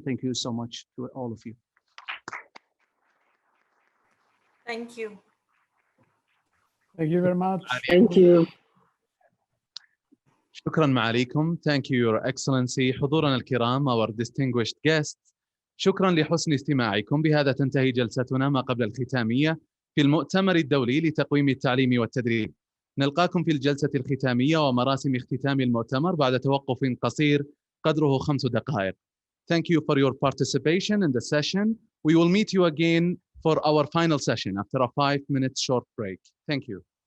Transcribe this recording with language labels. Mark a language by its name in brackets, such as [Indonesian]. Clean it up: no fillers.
[English] Thank you so much to all of you. Thank you. Thank you very much. Thank you. [Arabic] شكرا معاليكم. [English] Thank you, Your Excellency. [Arabic] حضورنا الكرام, [English] our distinguished guests. [Arabic] شكرا لحسن استماعكم. بهذا تنتهي جلستنا ما قبل الختامية في المؤتمر الدولي لتقويم التعليم والتدريب. نلقاكم في الجلسة الختامية ومراسم اختتام المؤتمر بعد توقف قصير قدره 5 دقائق. [English] Thank you for your participation in the session. We will meet you again for our final session after a 5-minute short break. Thank you.